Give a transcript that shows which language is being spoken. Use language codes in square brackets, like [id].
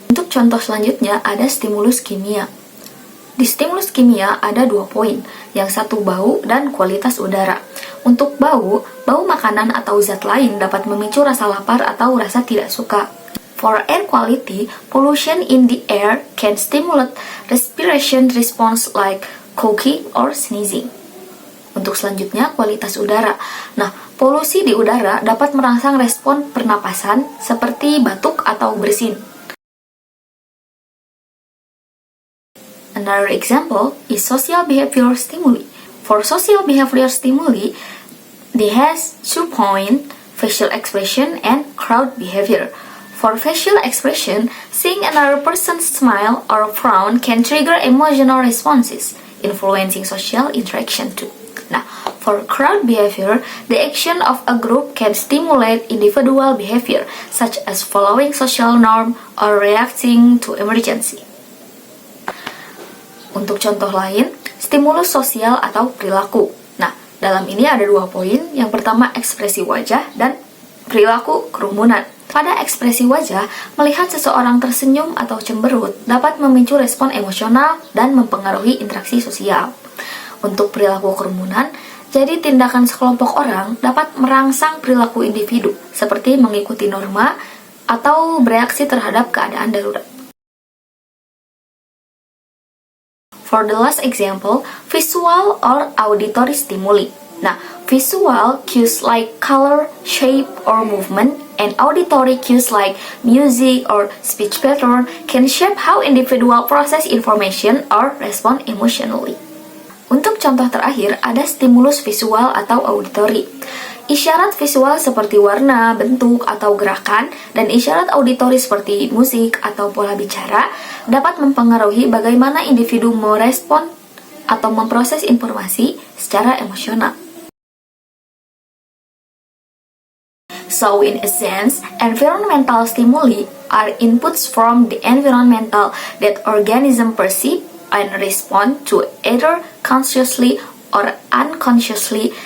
[id] Untuk contoh selanjutnya ada stimulus kimia. Di stimulus kimia ada 2 poin, yang satu bau dan kualitas udara. Untuk bau makanan atau zat lain dapat memicu rasa lapar atau rasa tidak suka. [en] For air quality, pollution in the air can stimulate respiration response like coughing or sneezing. [id] Untuk selanjutnya, kualitas udara. Nah, polusi di udara dapat merangsang respon pernapasan seperti batuk atau bersin. [en] Another example is social behavior stimuli. For social behavior stimuli, they has 2 points, facial expression and crowd behavior. For facial expression, seeing another person's smile or frown can trigger emotional responses, influencing social interaction too. Nah, for crowd behavior, the action of a group can stimulate individual behavior, such as following social norm or reacting to emergency. [id] Untuk contoh lain, stimulus sosial atau perilaku. Nah, dalam ini ada 2 poin. Yang pertama, ekspresi wajah dan perilaku kerumunan. Pada ekspresi wajah, melihat seseorang tersenyum atau cemberut dapat memicu respon emosional dan mempengaruhi interaksi sosial. Untuk perilaku kerumunan, jadi tindakan sekelompok orang dapat merangsang perilaku individu, seperti mengikuti norma atau bereaksi terhadap keadaan darurat. [en] For the last example, visual or auditory stimuli. Nah, visual cues like color, shape, or movement, and auditory cues like music or speech pattern can shape how individual process information or respond emotionally. [id] Untuk contoh terakhir, ada stimulus visual atau auditory. Isyarat visual seperti warna, bentuk, atau gerakan, dan isyarat auditory seperti musik atau pola bicara dapat mempengaruhi bagaimana individu merespon atau memproses informasi secara emosional. [en] So, in a sense, environmental stimuli are inputs from the environmental that organism perceive and respond to either consciously or unconsciously.